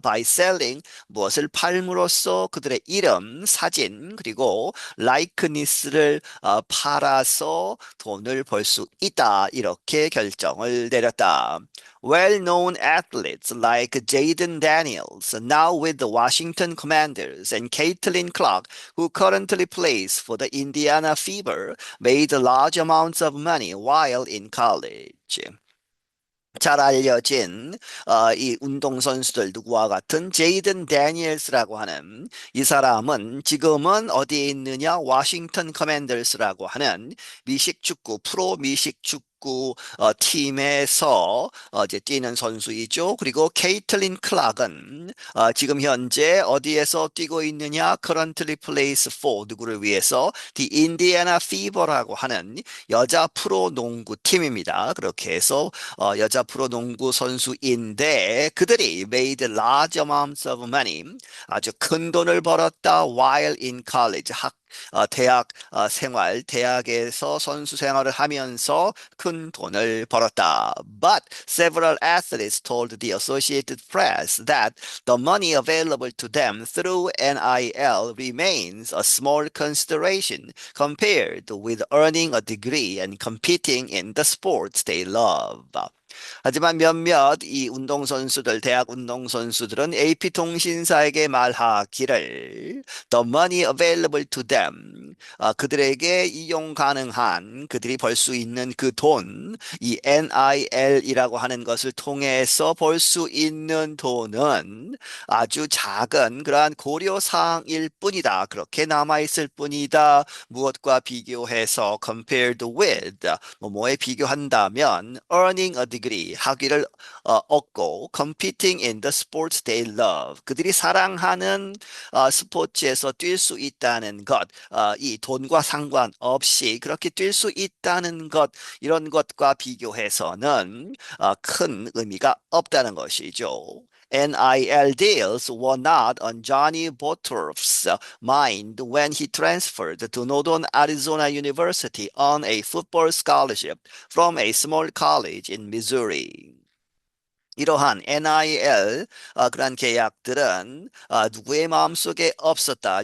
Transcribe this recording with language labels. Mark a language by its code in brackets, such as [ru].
[en] by selling, [ko] 무엇을 팔므로써 그들의 이름, 사진, 그리고 라이크니스를 팔아서 돈을 벌 수 있다. 이렇게 결정을 내렸다. [en] Well-known athletes like Jaden Daniels, now with the Washington Commanders, and Caitlin Clark, who currently plays for the Indiana Fever, made large amounts of money while in college. [ko] 잘 알려진 이 운동선수들 누구와 같은 제이든 다니엘스라고 하는 이 사람은 지금은 어디에 있느냐? 워싱턴 커맨더스라고 하는 미식축구 프로 미식축구 팀에서 이제 뛰는 선수이죠. 그리고 케이틀린 클락은 지금 현재 어디에서 뛰고 있느냐? [en] Currently plays for [ko] 누구를 위해서? The Indiana Fever라고 하는 여자 프로 농구 팀입니다. 그렇게 해서 여자 프로농구 선수인데 그들이 [en] made large amounts of money [ko] 아주 큰 돈을 벌었다 [en] while in college [ko] 대학 생활, 대학에서 선수 생활을 하면서 큰 돈을 벌었다. [en] But several athletes told the Associated Press that the money available to them through NIL remains a small consideration compared with earning a degree and competing in the sports they love. [ko] 하지만 몇몇 이 운동선수들, 대학 운동선수들은 AP통신사에게 말하기를 [en] The money available to them, [ko] 그들에게 이용 가능한, 그들이 벌 수 있는 그 돈, 이 NIL이라고 하는 것을 통해서 벌 수 있는 돈은 아주 작은 그러한 고려사항일 뿐이다. 그렇게 남아있을 뿐이다. 무엇과 비교해서 [en] compared with, [ko] 뭐뭐에 비교한다면 [en] earning a degree, [ko] 학위를 얻고 [en] competing in the sports they love, [ko] 그들이 사랑하는 스포츠에서 뛸 수 있다는 것, 이 돈과 상관없이 그렇게 뛸 수 있다는 것, 이런 것과 비교해서는 큰 의미가 없다는 것이죠. [en] NIL deals were not on Johnny Botorf's mind when he transferred to Northern Arizona University on a football scholarship from a small college in Missouri. [ko] 이러한 NIL 그러한 계약들은 누구의 마음속에 없었다.